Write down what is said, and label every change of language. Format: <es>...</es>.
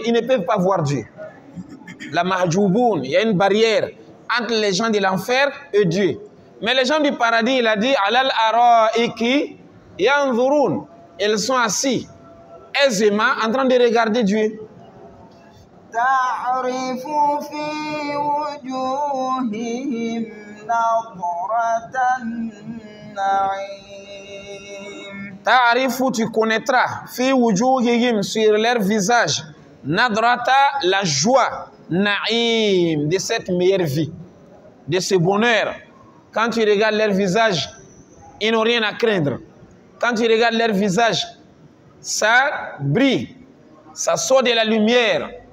<fr>Ils ne peuvent pas voir Dieu.</fr> <ar>La mahjouboun,</ar> <fr>il y a une barrière entre les gens de l'enfer et Dieu. Mais les gens du paradis, il a dit,</fr> <ar>alal araiki yanzurun.</ar> <fr>Ils sont assis aisément en train de regarder Dieu.</fr> <ar>تعرف في وجوههم نظرة النعيم. تعرف,</ar> <fr>tu connaîtras,</fr> <ar>fi wujuhihim,</ar> <fr>sur leur visage,</fr> <ar>nadrata,</ar> <fr>la joie,</fr> <ar>naïm,</ar> <fr>de cette meilleure vie, de ce bonheur. Quand tu regardes leur visage, ils n'ont rien à craindre. Quand tu regardes leur visage, ça brille, ça sort de la lumière.</fr>